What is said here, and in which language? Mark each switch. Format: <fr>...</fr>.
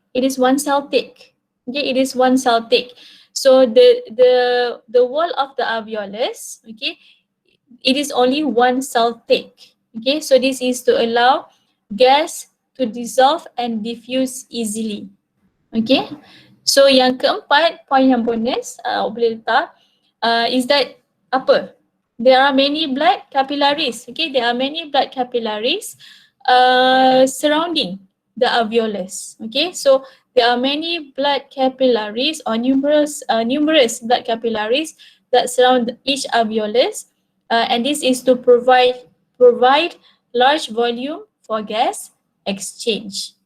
<en>It is one cell thick. Okay, it is one cell thick. So the wall of the alveolus, okay, it is only one cell thick. Okay, so this is to allow gas to dissolve and diffuse easily.</en> <ms>Okay, so yang keempat, point yang bonus, boleh letak,</ms> <en>is that</en> <ms>apa?</ms> <en>There are many blood capillaries. Okay, there are many blood capillaries surrounding the alveolus. Okay, so there are many blood capillaries or numerous blood capillaries that surround each alveolus, and this is to provide large volume for gas exchange.</en>